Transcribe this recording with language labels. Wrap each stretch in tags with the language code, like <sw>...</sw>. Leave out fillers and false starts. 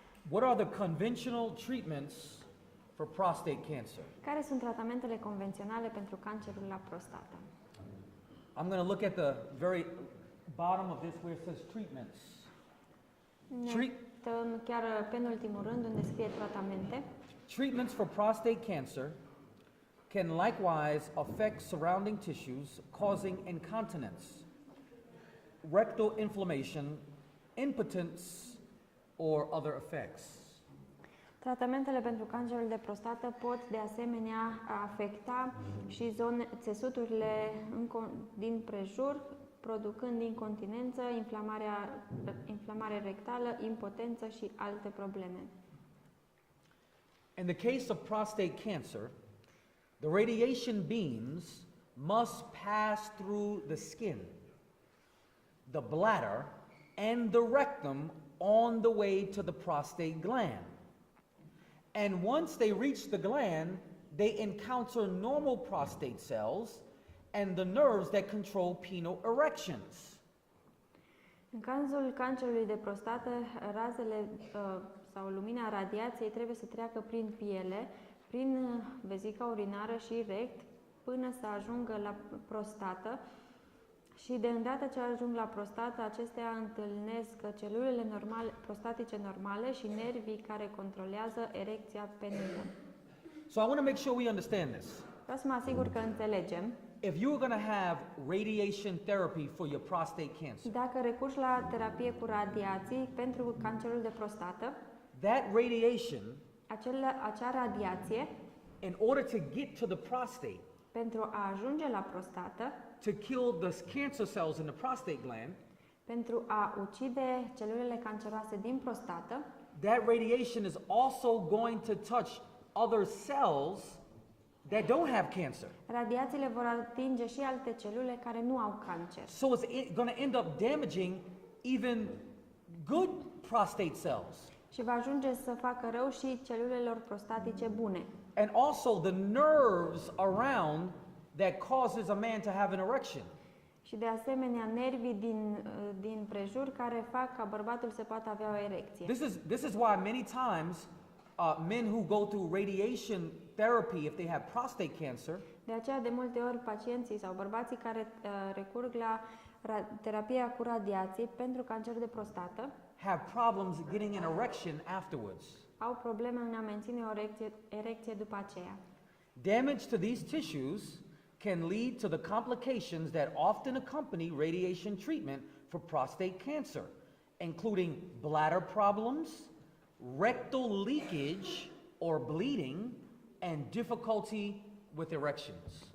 <en>What are the conventional treatments for prostate cancer?</en> <ro>Care sunt tratamentele convenționale pentru cancerul la prostată?</ro> <en>I'm going to look at the very bottom of this where it says treatments.</en> <ro>Ne uităm chiar penultimul rând unde scrie tratamente.</ro> <en>Treatments for prostate cancer can likewise affect surrounding tissues, causing incontinence, rectal inflammation, impotence, or other effects.</en> <ro>Tratamentele pentru cancerul de prostată pot de asemenea afecta și țesuturile din prejur, producând incontinență, inflamare rectală, impotență și alte probleme.</ro> <en>In the case of prostate cancer, the radiation beams must pass through the skin, the bladder, and the rectum on the way to the prostate gland. And once they reach the gland, they encounter normal prostate cells and the nerves that control penile erections.</en> <ro>În cazul cancerului de prostată, razele sau lumina radiației trebuie să treacă prin piele, prin vezica urinară și rect, până să ajungă la prostată. Și de îndată ce ajung la prostată, acestea întâlnesc celulele prostatice normale și nervii care controlează erecția penilă.</ro> <en>So I want to make sure we understand this.</en> <ro>Vreau să mă asigur că înțelegem.</ro> <en>If you are going to have radiation therapy for your prostate cancer,</en> <ro>Dacă recurgi la terapie cu radiații pentru cancerul de prostată,</ro> <en>that radiation,</en> <ro>acea radiație,</ro> <en>in order to get to the prostate,</en> <ro>pentru a ajunge la prostată,</ro> <en>to kill the cancer cells in the prostate gland,</en> <ro>pentru a ucide celulele canceroase din prostată,</ro> <en>that radiation is also going to touch other cells that don't have cancer.</en> <ro>radiațiile vor atinge și alte celule care nu au cancer.</ro> <en>So it's going to end up damaging even good prostate cells.</en> <ro>Și va ajunge să facă rău și celulelor prostatice bune.</ro> <en>And also the nerves around that causes a man to have an erection.</en> <ro>Și de asemenea nervii din prejur care fac ca bărbatul să poată avea o erecție.</ro> <en>This is why many times men who go through radiation therapy if they have prostate cancer,</en> <ro>De aceea de multe ori pacienții sau bărbații care recurg la terapia cu radiații pentru cancer de prostată</ro> <en>have problems getting an erection afterwards.</en> <ro>au probleme în a menține o erecție după aceea.</ro> <en>Damage to these tissues can lead to the complications that often accompany radiation treatment for prostate cancer, including bladder problems, rectal leakage or bleeding, and difficulty with erections.</en>